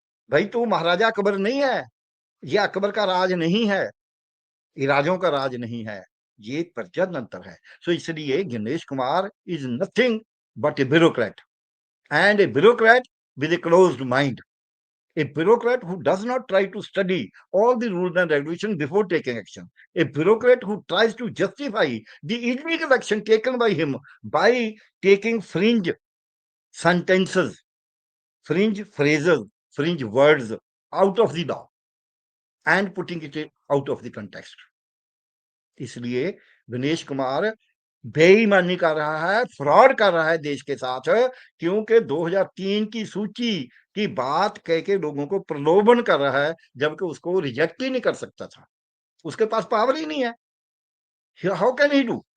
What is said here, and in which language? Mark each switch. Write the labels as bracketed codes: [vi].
[hi] भाई तू महाराजा अकबर नहीं है, ये अकबर का राज नहीं है, ये राजों का राज नहीं है, ये प्रजातंत्र है। [en] so [hi] इसलिए [en] Ganesh Kumar is nothing but a bureaucrat, and a bureaucrat with a closed mind. A bureaucrat who does not try to study all the rules and regulations before taking action. A bureaucrat who tries to justify the illegal action taken by him by taking fringe sentences, fringe phrases, fringe words out of the law and putting it out of the context. [hi] इसलिए दिनेश कुमार बेईमानी कर रहा है, fraud कर रहा है देश के साथ। क्योंकि 2003 की सूची की बात कह के लोगों को प्रलोभन कर रहा है, जबकि उसको रिजेक्ट ही नहीं कर सकता था। उसके पास पावर ही नहीं है। [en] How can he do?